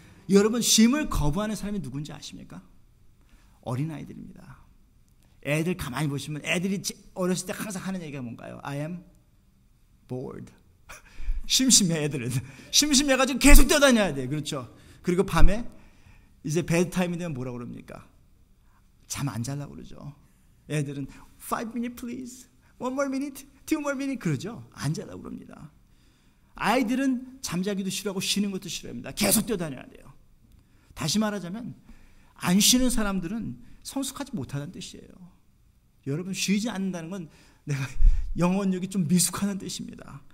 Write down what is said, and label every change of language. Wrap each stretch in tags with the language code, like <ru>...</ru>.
<ko>여러분 쉼을 거부하는 사람이 누군지 아십니까? 어린아이들입니다. 애들 가만히 보시면 애들이 어렸을 때 항상 하는 얘기가 뭔가요?</ko> <en>I am bored.</en> <ko>심심해 애들은. 심심해가지고 계속 뛰어다녀야 돼. 그렇죠? 그리고 밤에 이제 베드타임이 되면 뭐라고 그럽니까? 잠 안 자려고 그러죠. 애들은</ko> <en>5 minutes please. 1 more minute. 2 more minute.</en> <ko>그러죠. 안 자려고 그럽니다. 아이들은 잠자기도 싫어하고 쉬는 것도 싫어합니다. 계속 뛰어다녀야 돼요. 다시 말하자면 안 쉬는 사람들은 성숙하지 못하다는 뜻이에요. 여러분 쉬지 않는다는 건 내가 영혼력이 좀 미숙하다는 뜻입니다.</ko>